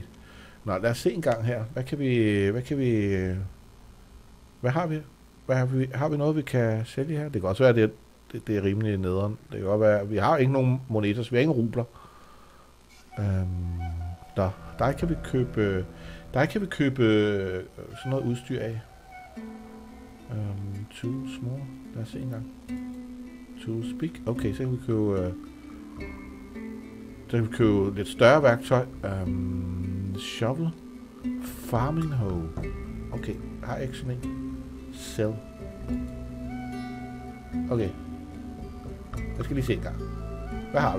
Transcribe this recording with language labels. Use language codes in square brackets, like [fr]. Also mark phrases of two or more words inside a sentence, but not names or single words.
[da] Nå, lad os se en gang her. Hvad har vi? Har vi noget, vi kan sælge her? Det kan også være, det er rimelig nederen. Det kan godt være, vi har ikke nogen moneter, så vi har ingen rubler. Der kan vi købe sådan noget udstyr af. [en] Tools more. [da] Lad os se en gang. [en] To speak. [da] Okay, så kan vi købe lidt større værktøj. [en] Shovel. Farming hoe. [da] Okay, har jeg ikke sådan en? [en] Sell. Okay. [da] Jeg skal lige se en gang. Hvad har vi?